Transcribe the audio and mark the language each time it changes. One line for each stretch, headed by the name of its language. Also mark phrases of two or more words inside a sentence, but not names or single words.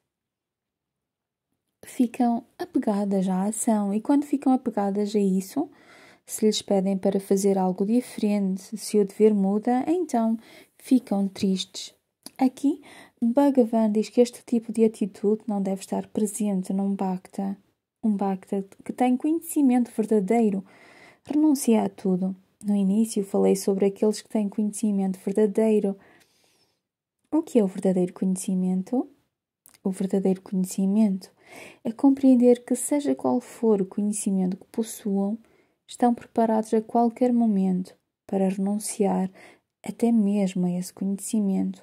Portuguese: Ficam apegadas à ação e quando ficam apegadas a isso, se lhes pedem para fazer algo diferente, se o dever muda, então ficam tristes. Aqui, Bhagavan diz que este tipo de atitude não deve estar presente num bhakta. Um bhakta que tem conhecimento verdadeiro renuncia a tudo. No início falei sobre aqueles que têm conhecimento verdadeiro. O que é o verdadeiro conhecimento? O verdadeiro conhecimento é compreender que, seja qual for o conhecimento que possuam, estão preparados a qualquer momento para renunciar até mesmo a esse conhecimento.